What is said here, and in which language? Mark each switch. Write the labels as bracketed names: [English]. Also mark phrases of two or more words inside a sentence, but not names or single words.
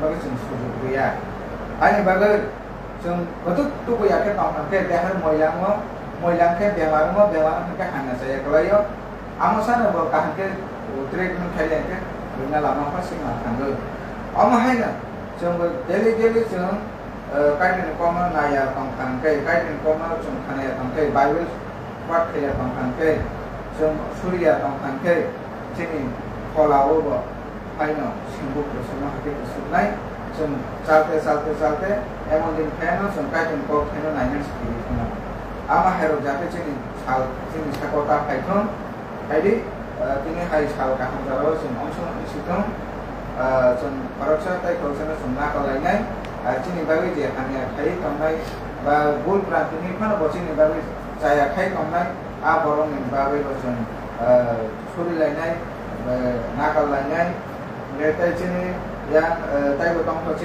[Bodo] बागै जों सुजुग गैया आंनि बागै जों गदुक तुबैयाखे दंथांखे देहार मयलांखे बेमारखे हाना जायाखलायो आमसानोबो काहांखे ट्रेक खायलायखे बिना लामाफा सिमा थांगो अमाहायनो जोंबो डेली जों काइटेन कम नाया दंथांखे काइटेन कम जों थानाया दंथे बाइबल पाठ खाया दंथांखे जों सुरिया दंथांखे जोंनि फलावबो फाइनो सिंबु प्रसन्न हाके सुनाय जों चालते एमन दिन खायानो जों काइटेन कम खायनो नायनो सिखिनो आमा हेरो जाते जोंनि साकता फाइथों बायदि दिनै हाय साल गाहाम जाबाय जों अंशन सिथों जों फरकसा ताइ खौसनो जों नागारलायनाय जोंनि बागै जे हानिया खाय थांनाय बा भुल प्रान्तिनि फान बसिनि बागै जाया खाय थांनाय आ बरंनि बागै जों सुरिलायनाय नागारलायनाय मेथाइ जोंनि या ताइबो दंथ